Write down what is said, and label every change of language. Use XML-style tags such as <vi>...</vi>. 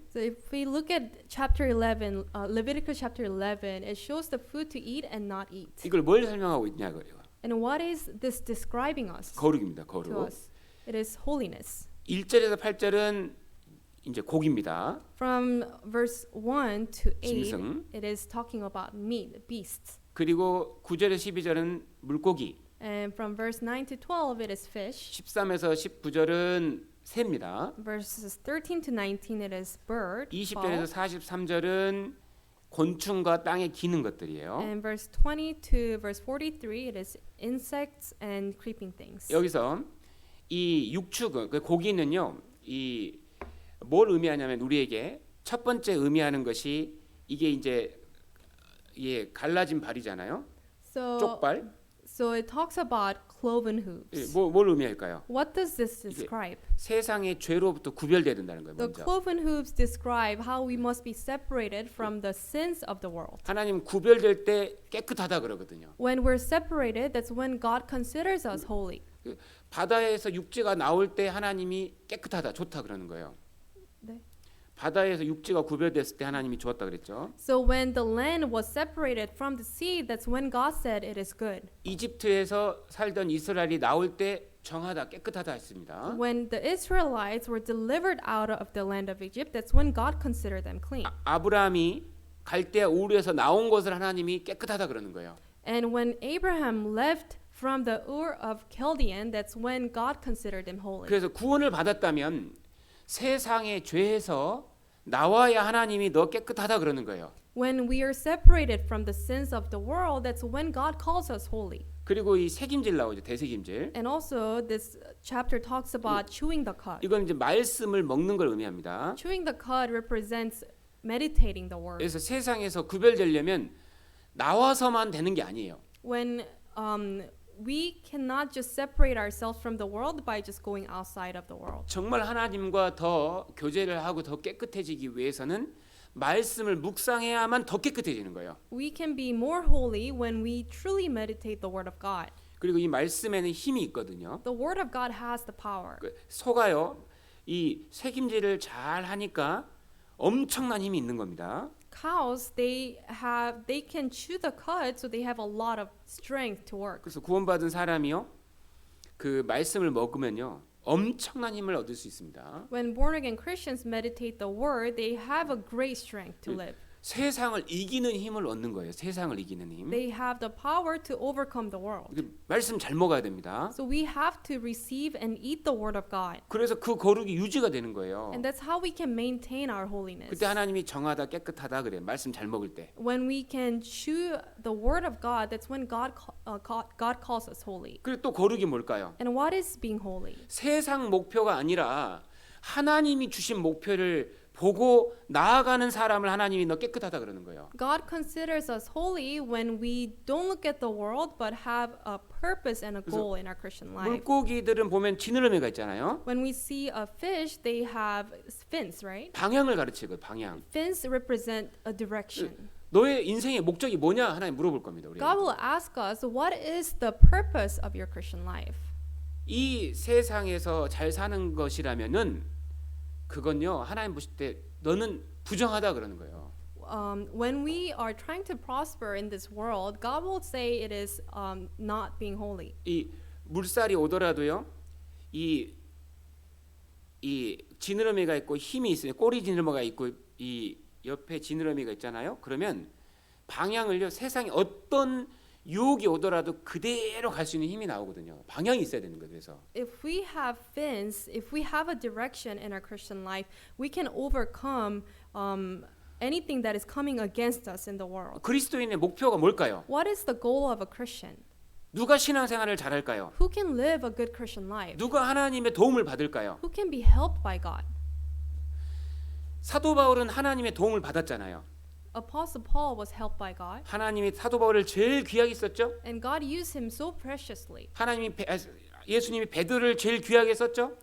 <en>So if we look at chapter 11, Leviticus chapter 11, it shows the food to eat and not eat.</en> <ko>이걸 뭘 설명하고 있냐고요.</ko> <en>And what is this describing us?</en> <ko>거룩입니다.</ko> <en>To</en> <ko>거룩.</ko> <en>us? It is holiness.</en> <ko>1절에서 8절은 이제 고기입니다.</ko> <en>From verse 1 to 8,</en> <ko>짐승.</ko> <en>it is talking about meat, beasts.</en> <ko>그리고 9절에서 12절은 물고기.</ko> <en>And from verse 9 to 12, it is fish.</en> <ko>13에서 19절은 새입니다.</ko> <en>Verses 13 to 19, it is bird.</en> <ko>20절에서</ko> <en>fowl.</en> <ko>43절은 곤충과 땅에 기는 것들이에요.</ko> <en>And verse 20 to verse 43, it is insects and creeping things.</en> <ko>여기서 이 육축은 그 고기는요, 이 뭘 의미하냐면 우리에게 첫 번째 의미하는 것이 이게 이제 갈라진 발이잖아요.</ko> <en>So,</en> <ko>쪽발.</ko> <en>so it talks about cloven hooves.</en> <ko>뭘 의미할까요?</ko> <en>What does this describe?</en> <ko>세상의 죄로부터 구별돼야 된다는 거예요.</ko> <en>The</en> <ko>먼저.</ko> <en>cloven hooves describe how we must be separated from the sins of the world.</en> <ko>하나님 구별될 때 깨끗하다 그러거든요.</ko> <en>When we're separated, that's when God considers us holy.</en> <ko>바다에서 육지가 나올 때 하나님이 깨끗하다, 좋다 그러는 거예요. 네. 바다에서 육지가 구별됐을 때 하나님이 좋았다 그랬죠.</ko> <en>So when the land was separated from the sea, that's when God said it is good.</en> <ko>이집트에서 살던 이스라엘이 나올 때 정하다, 깨끗하다 했습니다.</ko> <en>When the Israelites were delivered out of the land of Egypt, that's when God considered them clean.</en> <ko>아브라함이 갈대아 우르에서 나온 것을 하나님이 깨끗하다 그러는 거예요.</ko> <en>And when Abraham left from the Ur of Chaldean, that's when God considered him holy.</en> <ko>그래서 구원을 받았다면 세상의 죄에서 나와야 하나님이 너 깨끗하다 그러는 거예요.</ko> <en>When we are separated from the sins of the world, that's when God calls us holy.</en> <ko>그리고 이 새김질 나오죠, 대새김질.</ko> <en>And also, this chapter talks about chewing the cud.</en> <ko>이건 이제 말씀을 먹는 걸 의미합니다.</ko> <en>Chewing the cud represents meditating the word.</en> <ko>그래서 세상에서 구별되려면 나와서만 되는 게 아니에요.</ko> <en>When we cannot just separate ourselves from the world by just going outside of the world.</en> <ko>정말 하나님과 더 교제를 하고 더 깨끗해지기 위해서는 말씀을 묵상해야만 더 깨끗해지는 거예요.</ko> <en>We can be more holy when we truly meditate the word of God.</en> <ko>그리고 이 말씀에는 힘이 있거든요.</ko> <en>The word of God has the power.</en> <ko>소가요, 이 새김질을 잘 하니까 엄청난 힘이 있는 겁니다.</ko> <en>Cows, they can chew the cud, so they have a lot of strength to work.</en> <ko>그래서 구원받은 사람이요, 그 말씀을 먹으면요, 엄청난 힘을 얻을 수 있습니다.</ko> <en>When born again Christians meditate the word, they have a great strength to live.</en> <ko>세상을 이기는 힘을 얻는 거예요. 세상을 이기는 힘.</ko> <en>They have the power to overcome the world.</en> <ko>말씀 잘 먹어야 됩니다.</ko> <en>So we have to receive and eat the word of God.</en> <ko>그래서 그 거룩이 유지가 되는 거예요.</ko> <en>And that's how we can maintain our holiness.</en> <ko>그때 하나님이 정하다, 깨끗하다 그래. 말씀 잘 먹을 때.</ko> <en>When we can chew the word of God, that's when God calls us holy.</en> <ko>그리고 또 거룩이 뭘까요?</ko> <en>And what is being holy?</en> <ko>세상 목표가 아니라 하나님이 주신 목표를 보고 나아가는 사람을 하나님이 너 깨끗하다 그러는 거예요.</ko> <en>God considers us holy when we don't look at the world but have a purpose and a goal in our Christian life.</en> <ko>물고기들은 보면 지느러미가 있잖아요.</ko> <en>When we see a fish, they have fins, right?</en> <ko>방향을 가르치거든. 방향.</ko> <en>Fins represent a direction.</en> <ko>너의 인생의 목적이 뭐냐 하나님 물어볼 겁니다. 우리.</ko> <en>God will ask us, what is the purpose of your Christian life?</en> <ko>이 세상에서 잘 사는 것이라면은 그건요 하나님 보실 때 너는 부정하다 그러는 거예요.</ko> <en>When we are trying to prosper in this world, God will say it is not being holy.</en> <ko>이 물살이 오더라도요 이 지느러미가 있고 힘이 있어요. 꼬리 지느러미가 있고 이 옆에 지느러미가 있잖아요. 그러면 방향을요 세상에 어떤 유혹이 오더라도 그대로 갈 수 있는 힘이 나오거든요. 방향이 있어야 되는 거예요. 그래서</ko> <en>If we have fins, if we have a direction in our Christian life, we can overcome anything that is coming against us in the world.</en> <ko>그리스도인의 목표가 뭘까요?</ko> <en>What is the goal of a Christian?</en> <ko>누가 신앙생활을 잘할까요?</ko> <en>Who can live a good Christian life?</en> <ko>누가 하나님의 도움을 받을까요?</ko> <en>Who can be helped by God?</en> <ko>사도 바울은 하나님의 도움을 받았잖아요.</ko> <en>Apostle Paul was helped by God,</en> <ko>하나님이 사도 바울을 제일 귀하게 썼죠.</ko> <en>and God used him so preciously.</en> <ko>예수님이 베드로를 제일 귀하게 썼죠.</ko>